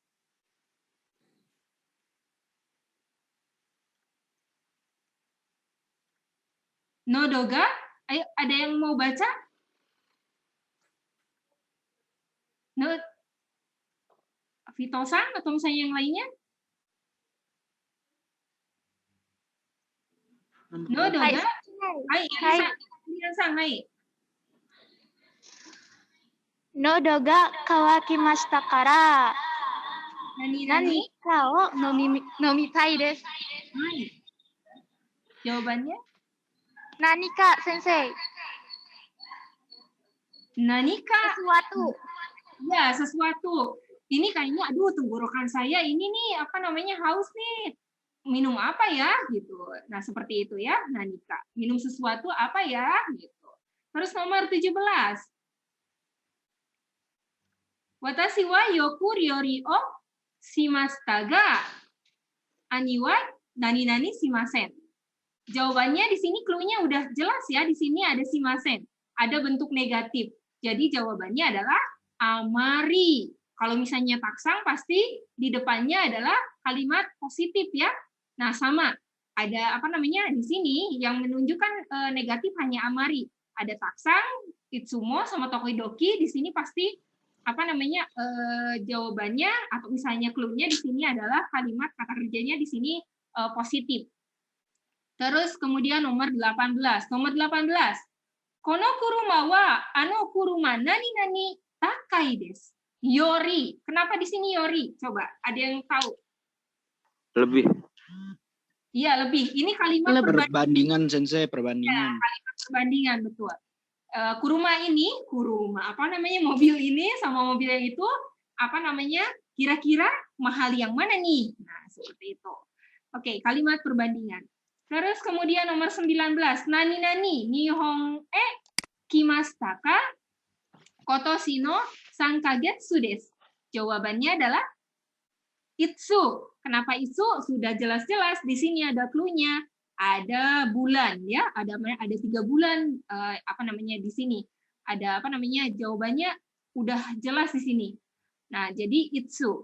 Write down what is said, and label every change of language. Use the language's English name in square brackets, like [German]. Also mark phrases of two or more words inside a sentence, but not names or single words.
[Indonesian] Nodoga, ayo ada yang mau baca? Vito-san atau misalnya yang lainnya? Nodoga? Hai. [Japanese] 喉が渇きましたから Nani かを飲みたいです. [Indonesian] Jawabannya? [Japanese] 何か、先生? [Indonesian] Nanika? Sesuatu. Ya, sesuatu. Ini kayaknya, aduh, tenggorokan saya ini nih, haus nih. Minum apa ya? Gitu. Nah, seperti itu ya, Nanika. Minum sesuatu apa ya? Gitu. Terus nomor 17. [Japanese] 私はよく料理をしましたが兄は何々しません. [Indonesian] Jawabannya di sini clue-nya udah jelas ya, di sini ada shimasen, ada bentuk negatif. Jadi jawabannya adalah amari. Kalau misalnya taksang pasti di depannya adalah kalimat positif ya. Nah, sama. Ada apa namanya di sini yang menunjukkan negatif hanya amari. Ada taksang, itsumo sama tokidoki di sini pasti apa namanya jawabannya atau misalnya clue-nya di sini adalah kalimat kata kerjanya di sini positif. Terus kemudian nomor 18. Nomor 18. [Japanese] この車はあの車何々高いです. [Indonesian] Yori. Kenapa di sini yori? Coba, ada yang tahu? Lebih. Iya, lebih. Ini kalimat Perbandingan, Sensei, perbandingan. Ya, kalimat perbandingan, betul. Kuruma ini, apa namanya, mobil ini sama mobil yang itu, apa namanya, kira-kira mahal yang mana nih? Nah, seperti itu. Oke, kalimat perbandingan. Terus kemudian nomor 19. [Japanese] Nani-nani, 日本来ましたか? 今年の3ヶ月です. [Indonesian] Jawabannya adalah itsu. Kenapa itsu? Sudah jelas-jelas di sini ada clue-nya. Ada bulan ya, ada 3 bulan apa namanya di sini. Ada apa namanya? Jawabannya udah jelas di sini. Nah, jadi itsu.